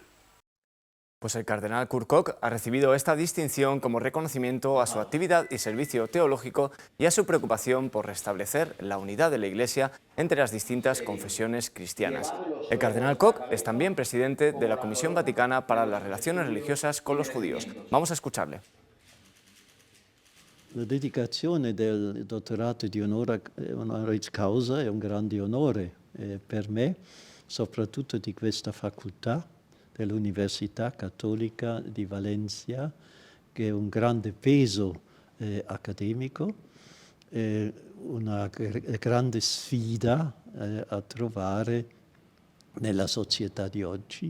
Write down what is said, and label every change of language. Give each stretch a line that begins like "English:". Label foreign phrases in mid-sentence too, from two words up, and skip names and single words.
Spanish: Pues el cardenal Kurt Koch ha recibido esta distinción como reconocimiento a su actividad y servicio teológico y a su preocupación por restablecer la unidad de la Iglesia entre las distintas confesiones cristianas. El cardenal Koch es también presidente de la Comisión Vaticana para las Relaciones Religiosas con los Judíos. Vamos a escucharle.
Italian: La dedicazione del dottorato di
Latin: honoris causa
Italian: è un grande onore per me, soprattutto di questa facoltà dell'Università Cattolica di Valencia, che è un grande peso accademico, una grande sfida a trovare nella società di oggi.